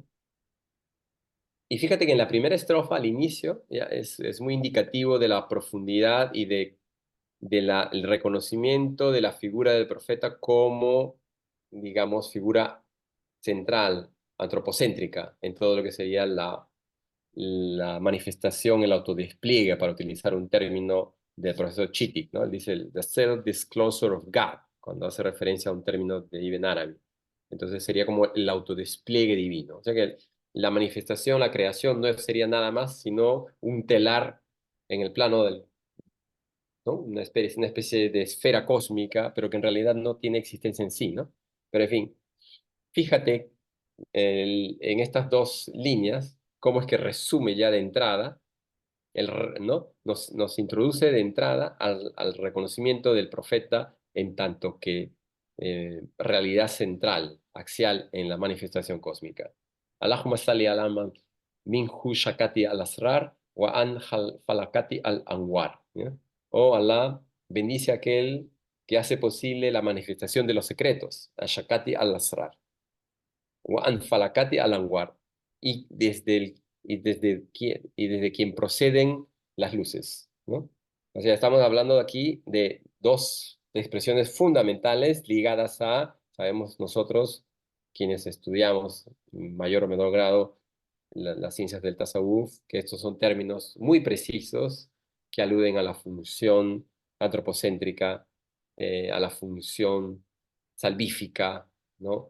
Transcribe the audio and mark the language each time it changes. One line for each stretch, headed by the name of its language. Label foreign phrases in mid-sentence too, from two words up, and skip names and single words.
Spanish: Y fíjate que en la primera estrofa, al inicio, ya es muy indicativo de la profundidad y el reconocimiento de la figura del profeta como, digamos, figura central, antropocéntrica, en todo lo que sería la manifestación, el autodespliegue, para utilizar un término del profesor Chittick, ¿no?
English: Él dice the self-disclosure of God,
Spanish: cuando hace referencia a un término de Ibn Arabi. Entonces sería como el autodespliegue divino. O sea que la manifestación, la creación no sería nada más sino un telar en el plano del, ¿no? Una especie de esfera cósmica, pero que en realidad no tiene existencia en sí, ¿no? Pero en fin, fíjate en estas dos líneas, cómo es que resume ya de entrada, ¿no? Nos introduce de entrada al reconocimiento del profeta en tanto que realidad central, axial en la manifestación cósmica.
Arabic: اللهم صل على من منه شقت الأسرار وان فلقت الأنوار.
Spanish: ¿Ya? Oh Allah, bendice a aquel que hace posible la manifestación de los secretos,
Arabic: شقت الأسرار وانفلقت الأنوار,
Spanish: y desde quien proceden las luces, ¿no? O sea, estamos hablando aquí de dos expresiones fundamentales ligadas a, sabemos nosotros, quienes estudiamos en mayor o menor grado las ciencias del tasawuf, que estos son términos muy precisos que aluden a la función antropocéntrica, a la función salvífica, ¿no?